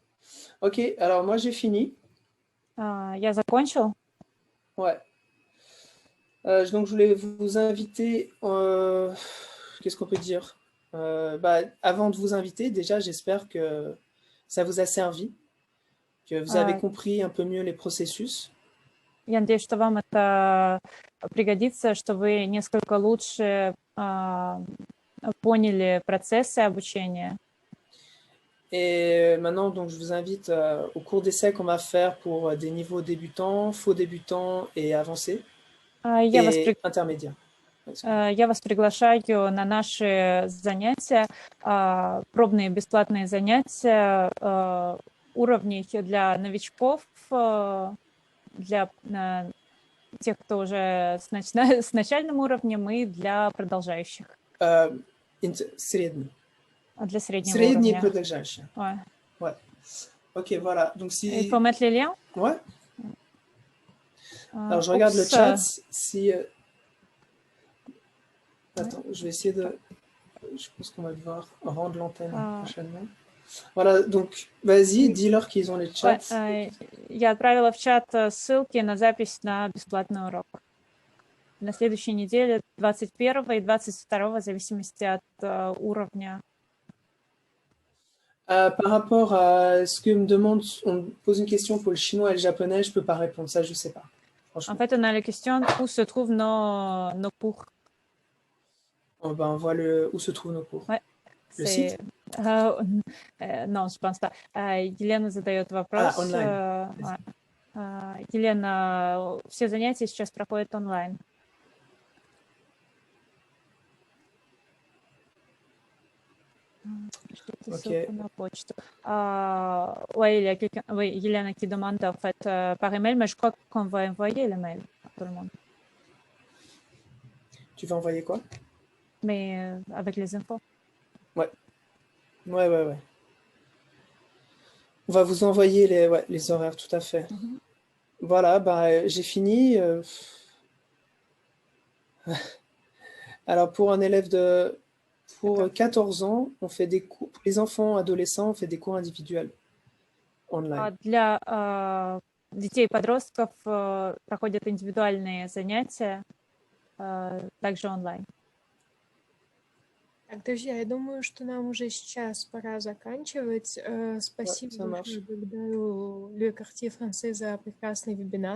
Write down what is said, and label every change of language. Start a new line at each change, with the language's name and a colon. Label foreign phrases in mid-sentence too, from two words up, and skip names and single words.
French: Ok, alors moi j'ai fini.
Russian: Я закончил.
French: Ouais. Donc je voulais vous inviter, qu'est-ce qu'on peut dire? Avant de vous inviter, déjà j'espère que ça vous a servi, que vous avez compris un peu mieux les processus.
Russian: Я надеюсь, что вам это пригодится, что вы несколько лучше поняли процессы обучения.
French: Et maintenant, donc, je vous invite au cours d'essai qu'on va faire pour des niveaux débutants, faux débutants et avancés, et intermédiaires.
Russian: Я вас приглашаю на наши занятия, пробные бесплатные занятия уровней для новичков, для тех, кто уже с начальным уровнем, и для продолжающих. Средний. Для среднего Средний уровня. продолжающий.
French: Ouais. Ouais. Ok, voilà. Donc, si... Il faut mettre les liens? Ouais. Alors, je regarde le chat. Si... Attends, je vais essayer de... Je pense qu'on va devoir rendre l'antenne prochainement. Voilà, donc, vas-y, dis-leur qu'ils ont les chats.
Russian: Я отправила в чат ссылки на запись на бесплатный урок. На следующей неделе, 21 и 22, в зависимости от уровня.
French: Par rapport à ce que me demande, on me pose une question pour le chinois et le japonais, je ne peux pas répondre, ça je ne sais pas. En fait, on a la question où se trouve nos cours. On voit où se trouvent nos cours. Ouais, Le site? Non, je pense pas.
Russian: Елена задает
French: Ah,
Russian: вопрос.
French: online.
Russian: Елена, все занятия сейчас проходят онлайн. Пришлите
French: Ok.
Russian: ссылку на почту.
French: Oui, Елена qui demande en fait par email, mais je crois qu'on va envoyer le mail à tout le monde. Tu vas envoyer quoi? Mais avec les infos. Ouais. Ouais. On va vous envoyer les horaires, tout à fait. Voilà, j'ai fini. Alors, pour un élève pour 14 ans, on fait des cours. Pour les enfants, adolescents, on fait des cours individuels online.
Russian: Для детей и подростков проходят индивидуальные занятия, также онлайн. Так, друзья, я думаю, что нам уже сейчас пора заканчивать. Спасибо
French: ça marche.
Russian: большое, благодарю Le Quartier Français за прекрасный вебинар.